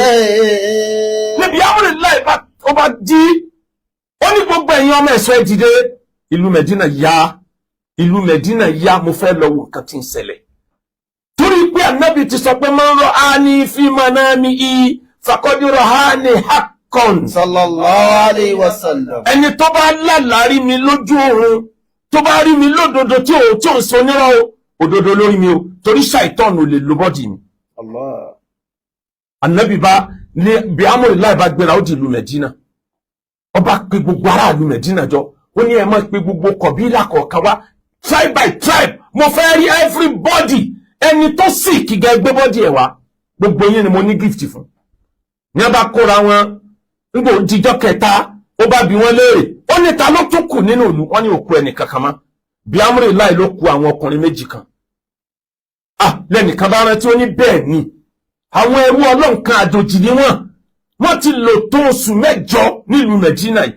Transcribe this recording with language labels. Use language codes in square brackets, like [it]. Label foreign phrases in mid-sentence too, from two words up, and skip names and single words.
[yo] Níbi amúrìláì ó bá jí, ó ní gbogbo ẹ̀yin ọmọ ẹ̀ṣọ́ ẹ dìde. Ìlú Mẹ̀dínà yá, mo fẹ́ lọ wo nǹkan tí ń ṣẹlẹ̀. Torí pé Ànábì ti sọ pé [ar] من رآني في منامه فقد رآني حقا. صلى الله عليه وسلم. [yo] Ẹni tó bá lálàrí mi lójú oorun, tó bá rí mi lódodo tí ò ń sọ nírọ́ òdodo lórí mi o, torí ṣàìtọ́nù lè lo bọ́dì mi. Allah. Ànábì bá ní bí amúrìláì bá gbéra ó di ìlú Mẹ̀dínà. Ó bá pe gbogbo ará ìlú Mẹ̀dínà jọ, ó ní ẹ máa pe gbogbo kọ̀bílà kọ̀ọ̀kan wá, [en] tribe by tribe, [yo] mo fẹ́ rí everybody. Ẹni tó sì kìgẹ́ gbé bọ́dì ẹ̀ wá, gbogbo yín ni mo ní gift fún. Ní a bá kóra wọn, nígbà òjijọ́ kẹta, ó bá bi wọ́n léèrè, ó ní ta ló tún kù nínú ìlú, wọ́n ní òkú ẹnì kankan mọ́. Bí amúrìláì ló kù àwọn ọkùnrin méjì kan. Lẹ́nìkan bá rántí, ó ní bẹ́ẹ̀ ni, àwọn ẹrú Ọlọ́run kan àjòjì ni wọ́n ti lò tó oṣù 8 nílùú Mẹ̀dínà yìí.